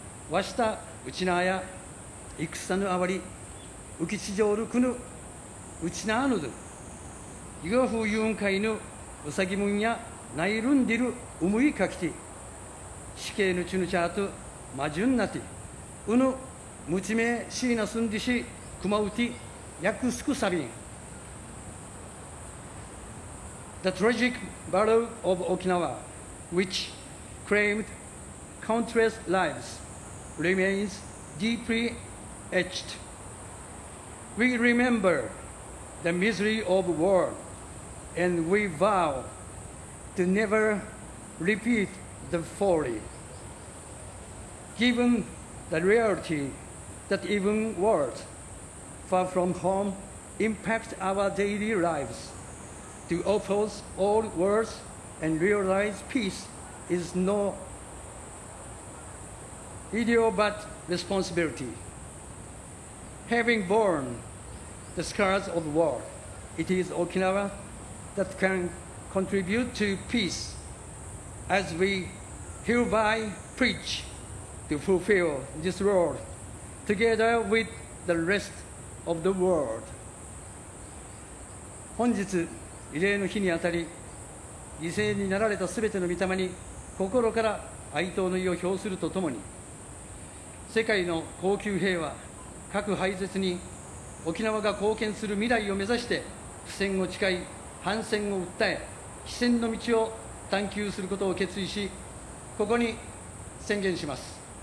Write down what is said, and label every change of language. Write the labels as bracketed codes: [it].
[ryu] わした、うちなあや、いくさぬあわり、うきちじょうるくぬ、うちなあぬず、いがふうゆうんかいぬ、うさぎむんや、ないるんでる、うむいかきて、しけいぬちぬちゃあと、まじゅんなて、うぬ、むちめしいなすんりし、くまうて、やくすくさびん。 [en] The tragic battle of Okinawa, which claimed countless lives, remains deeply etched. We remember the misery of war, and we vow to never repeat the folly. Given the reality that even wars far from home impact our daily lives,To oppose all wars and realize peace is no ideal but responsibility. Having borne the scars of war, it is Okinawa that can contribute to peace as we hereby preach to fulfill this role together with the rest of the world. [ja] 本日慰霊の日にあたり、犠牲になられたすべての御霊に心から哀悼の意を表するとともに、世界の恒久平和、核廃絶に沖縄が貢献する未来を目指して、不戦を誓い、反戦を訴え、非戦の道を探求することを決意し、ここに宣言します。